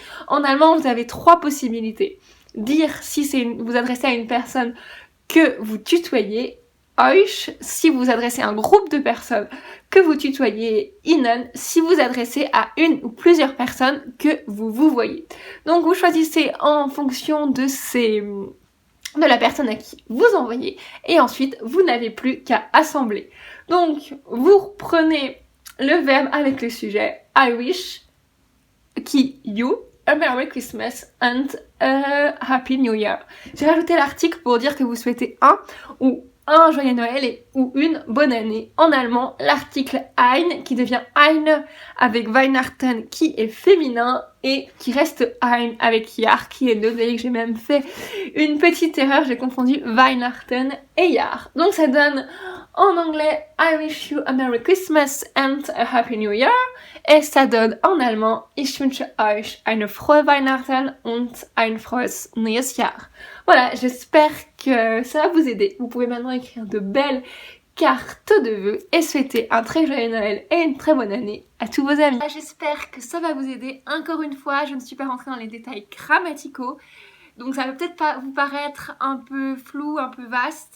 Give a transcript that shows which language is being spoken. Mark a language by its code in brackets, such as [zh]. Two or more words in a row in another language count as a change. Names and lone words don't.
[fr] En allemand, vous avez trois possibilités. Dire si vous adressez à une personne que vous tutoyez, euch, si vous adressez à un groupe de personnes que vous tutoyez, ihnen, si vous adressez à une ou plusieurs personnes que vous voyez. Donc vous choisissez en fonction de la personne à qui vous envoyez, et ensuite vous n'avez plus qu'à assembler. Donc vous prenez le verbe avec le sujet [en] I wish, [fr] qui [en] you, a Merry Christmas and a Happy New Year. [fr] J'ai rajouté l'article pour dire que vous souhaitez un joyeux Noël ou une bonne année. En allemand, l'article ein qui devient eine avec Weihnachten qui est féminin et qui reste ein avec Jahr qui est neutre. Vous voyez que j'ai même fait une petite erreur, j'ai confondu Weihnachten et Jahr. Donc ça donne en anglais [en] I wish you a Merry Christmas and a Happy New Year, [fr] et ça donne en allemand [de] Ich wünsche euch eine frohe Weihnachten und ein frohes neues Jahr. [fr] Voilà, j'espère que ça va vous aider. Vous pouvez maintenant écrire de belles cartes de vœux et souhaiter un très joyeux Noël et une très bonne année à tous vos amis. J'espère que ça va vous aider. Encore une fois, je ne suis pas rentrée dans les détails grammaticaux, donc ça va peut-être pas vous paraître un peu flou, un peu vaste.